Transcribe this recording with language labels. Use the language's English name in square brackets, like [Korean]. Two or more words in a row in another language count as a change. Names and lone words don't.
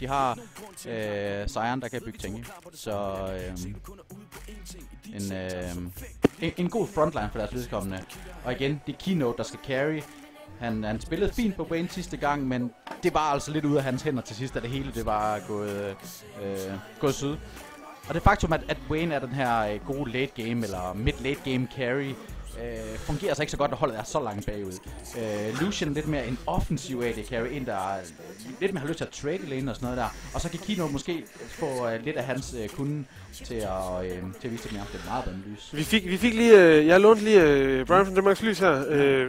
[Danish] De har Sion, der kan bygge tank. Så en god frontline for deres vedkommende. Og igen, det er Keynote, der skal carry. Han spillede fint på Wayne sidste gang, men det var altså lidt ude af hans hænder til sidst, da det hele det var gået syd. Og det faktum, at Wayne er den her gode [English] late game, [Danish] eller [English] mid-late game carry, [Danish] fungerer så ikke så godt, at holdet er så langt bagud. Lucian lidt mere en offensiv [English] AD carry, [Danish] en der lidt mere har lyst til at [English] trade lane [Danish] og sådan noget der. Og så kan Kino måske få lidt af hans kunde til at vise det mere. Det er meget bedre lys. Vi fik lige, jeg lånte lige Brian fra Danmarks Lys her.